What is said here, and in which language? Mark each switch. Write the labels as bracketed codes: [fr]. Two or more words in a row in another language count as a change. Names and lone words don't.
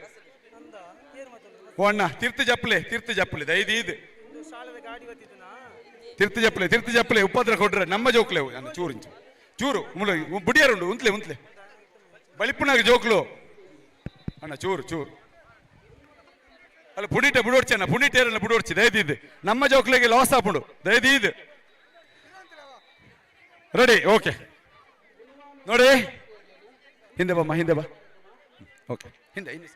[tcy] ಓ ಅಣ್ಣ ತೀರ್ಥ ಜಪ್ಪಲೆ ದೈದಿ ಇದು ತೀರ್ಥ ಜಪ್ಪಲೆ ಉಪದ್ರ ಕೊಡ್ರೆ ನಮ್ಮ ಜೋಕ್ಲೆ ಅಣ್ಣ ಚೂರು ಬುಡಿಯಾರುಂಡು ಉಂತ್ಲೆ ಬಳಿಪುನಾಗ ಜೋಕ್ಲು ಅಣ್ಣ ಚೂರು ಅಲ್ಲ ಬುಡೋಡ್ಚಣ್ಣ ಪುಡಿಟೇರನ್ನ ಬುಡೋಡ್ಚಿ ದಯದಿ ಇದು ನಮ್ಮ ಜೋಕ್ಲೆಗೆ ಲಾಸ್ ಆಪುಂಡು ದಯದಿ ಇದು ರೆಡಿ. [kn] ಓಕೆ ನೋಡಿ, ಹಿಂದೆ ಬಾ ಓಕೆ ಹಿಂದೆ